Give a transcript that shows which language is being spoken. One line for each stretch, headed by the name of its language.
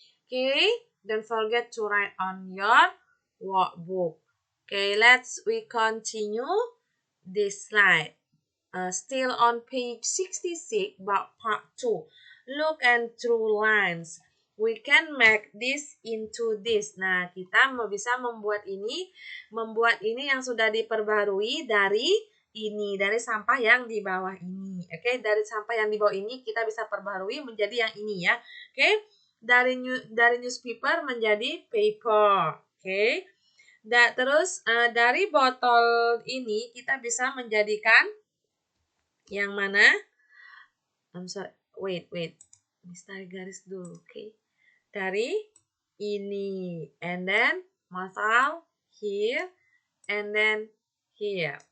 English: Okay, don't forget to write on your workbook. Okay, we continue this slide. Still on page 66, but part 2. Look and through lines. We can make this into this.
Indonesian: Nah, kita bisa membuat ini yang sudah diperbarui dari sampah yang di bawah ini. Oke, dari sampah yang di bawah ini kita bisa perbarui menjadi yang ini ya. Oke, dari newspaper menjadi paper. Oke. Terus dari botol ini kita bisa menjadikan yang mana?
English: I'm sorry, wait.
Indonesian: Tarik garis dulu,
English: okay?
Indonesian: Dari ini,
English: and then masal here, and then here.